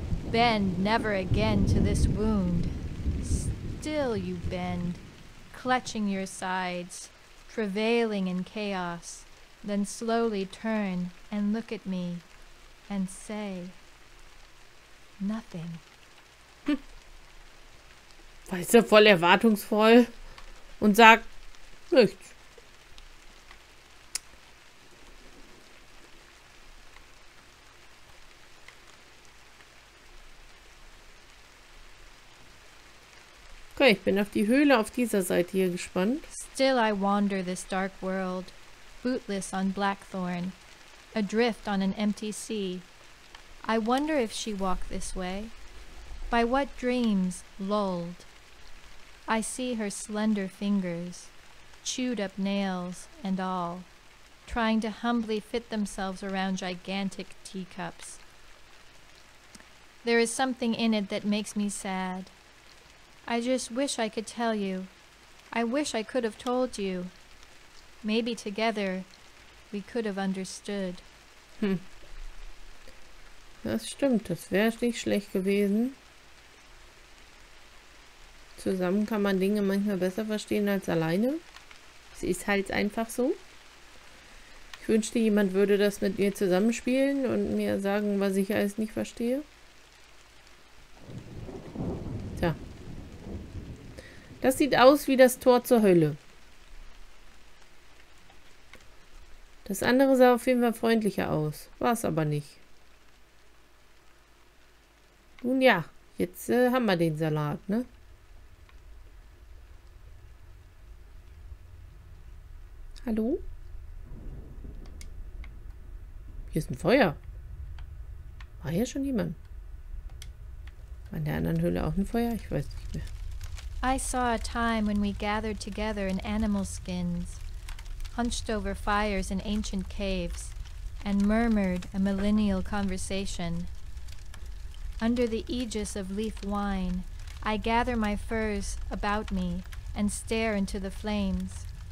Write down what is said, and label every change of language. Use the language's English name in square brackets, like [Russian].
[English] Bend never again to this wound. Still you bend, clutching your sides, travailing in chaos, then slowly turn and look at me and say nothing. [German] Weißt du, voll erwartungsvoll und sagt nichts. Okay, ich bin auf die Höhle auf dieser Seite hier gespannt. [English] Still I wander this dark world, bootless on blackthorn, adrift on an empty sea. I wonder if she walked this way, by what dreams lulled. I see her slender fingers, chewed up nails and all, trying to humbly fit themselves around gigantic teacups. There is something in it that makes me sad. I just wish I could tell you. I wish I could have told you. Maybe together we could have understood. [German] Das stimmt, das wäre nicht schlecht gewesen. Zusammen kann man Dinge manchmal besser verstehen als alleine. Es ist halt einfach so. Ich wünschte, jemand würde das mit mir zusammenspielen und mir sagen, was ich alles nicht verstehe. Tja. Das sieht aus wie das Tor zur Hölle. Das andere sah auf jeden Fall freundlicher aus. War es aber nicht. Nun ja, jetzt haben wir den Salat, ne? Hallo? Hier ist ein Feuer. War hier schon jemand? War in der anderen Höhle auch ein Feuer? Ich weiß nicht mehr. [English] I saw a time when we gathered together in animal skins, hunched over fires in ancient caves, and murmured a millennial conversation. Under the aegis of leaf wine, I gather my furs about me and stare into the flames.